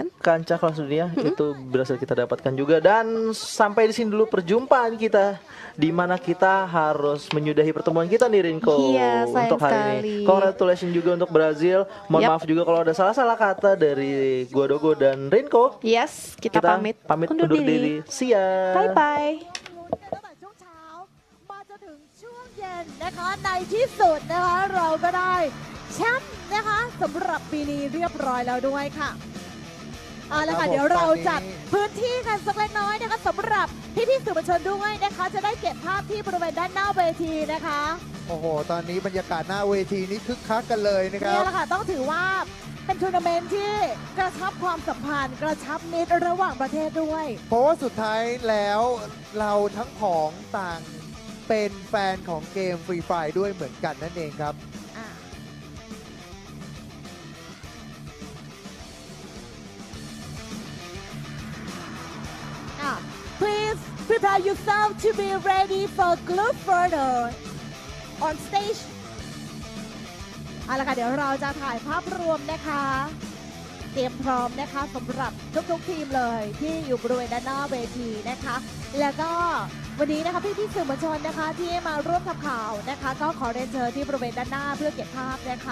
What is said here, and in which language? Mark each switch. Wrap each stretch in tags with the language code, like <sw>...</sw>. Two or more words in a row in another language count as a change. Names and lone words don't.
<id>kancah kelas dunia itu berhasil kita dapatkan juga. Dan sampai di sini dulu perjumpaan kita, di mana kita harus menyudahi pertemuan kita nih, Rinko, Iya, sayang untuk hari sekali. ini. Congratulations juga untuk Brazil. Mohon Yap. maaf juga kalau ada salah-salah kata dari gua Dogo dan Rinko. Yes, kita pamit undur diri.</id> <en>See ya. Bye bye.</en> <th>ตั้งแต่ช่วงเช้ามาจนถึงช่วงเย็นนะคะในที่สุดนะคะเราก็ได้แชมป์นะคะสำหรับปีนี้เรียบร้อยแล้วด้วยค่ะเอาละ ครั ค่ะ บผม เดี๋ยวเรา ตอนนี้ จัดพื้นที่กันสักเล็กน้อยนะคะสำหรับพี่ๆสื่อมวลชนด้วยนะคะจะได้เก็บภาพที่บริเวณด้านหน้าเวทีนะคะ โอ้โห ตอนนี้บรรยากาศหน้าเวทีนี้คึกคักกันเลยนะครั นี่ บ แหละค่ะต้องถือว่าเป็นทัวร์นาเมนต์ที่กระชับความสัมพันธ์ กระชับมิตรระหว่างประเทศด้วย เพราะว่าสุดท้ายแล้วเราทั้งของต่างเป็นแฟนของเกมฟรีไฟด้วยเหมือนกันนั่นเองครับ</th> <en>Please prepare yourself to be ready for group further on stage</en> <th>เอาละค่ะเดี๋ยวเราจะ ถ่ายภาพรวมนะคะ เตรียมพร้อมนะคะสำหรับทุกๆทีมเลยที่อยู่บริเวณด้านหน้าเวทีนะคะ แล้วก็วันนี้นะคะพี่ๆสื่อมวลชนนะคะที่มาร่วมทำข่าวนะคะ ก็ขอเรียนเชิญที่บริเวณด้านหน้าเพื่อเก็บภาพนะคะ</th>